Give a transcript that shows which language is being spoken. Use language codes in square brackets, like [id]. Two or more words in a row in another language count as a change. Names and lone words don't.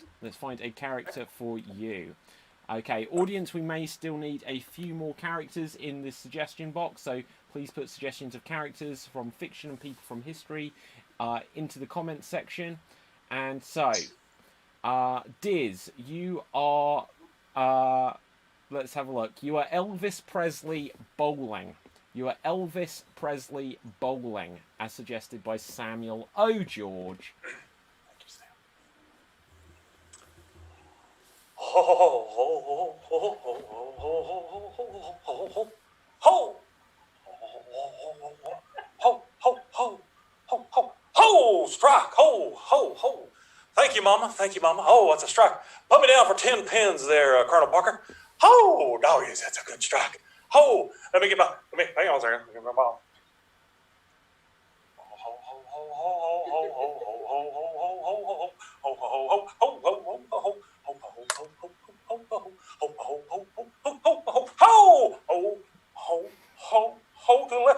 [en] Let's find a character for you. Okay, audience, we may still need a few more characters in this suggestion box, so please put suggestions of characters from fiction and people from history into the comments section. And so, Diz, you are... let's have a look. You are Elvis Presley bowling. You are Elvis Presley bowling, as suggested by Samuel O. George. Ho ho ho ho ho ho ho ho ho strike ho ho ho. Thank you, Mama. Thank you, Mama. Oh, that's a strike. Put me down for 10 pins there, Colonel Parker. Ho, doggies, that's a good strike. Ho, let me get my. Hang on a second. Let me get my ball. Ho to the left.